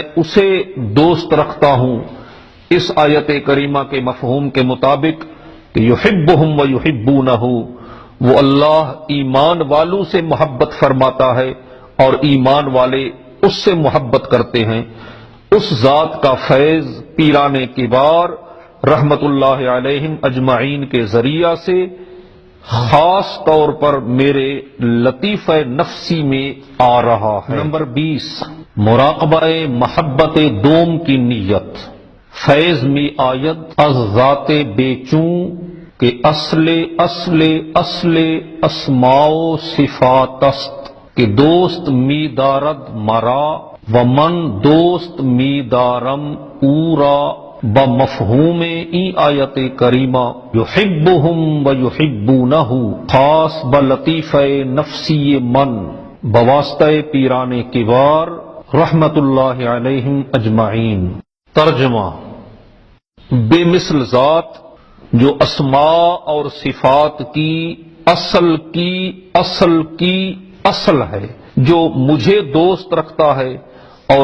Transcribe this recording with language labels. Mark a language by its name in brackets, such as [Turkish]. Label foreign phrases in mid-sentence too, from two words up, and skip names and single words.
[Urdu] اسے دوست رکھتا ہوں، اس آیت کریمہ کے مفہوم کے مطابق کہ [Arabic] یحبہم و یحبونہ، [Urdu] وہ اللہ ایمان والوں سے محبت فرماتا ہے اور ایمان والے اس سے محبت کرتے ہیں، اس ذات کا فیض پیران کبار [Arabic] رحمت اللہ علیہم اجمعین [Urdu] کے ذریعہ سے خاص طور پر میرے لطیفہ نفسی میں آ رہا ہے۔ نمبر 20، مراقبہ محبت دوم کی نیت۔ [Persian] فیض میں آید از ذات بے چوں کہ اصل اسماء و صفاتست کہ دوست می دارد مرا و من دوست می دارم اورا، بمفہوم این آیت کریمہ [Arabic] یحبہم و یحبونہ [Persian] خاص بلطیفہ نفسی من بواسطہ پیران کبار [Arabic] رحمت اللہ علیہم اجمعین۔ [Urdu] ترجمہ، بے مثل ذات جو اسماء اور صفات کی اصل ہے، جو مجھے دوست رکھتا ہے اور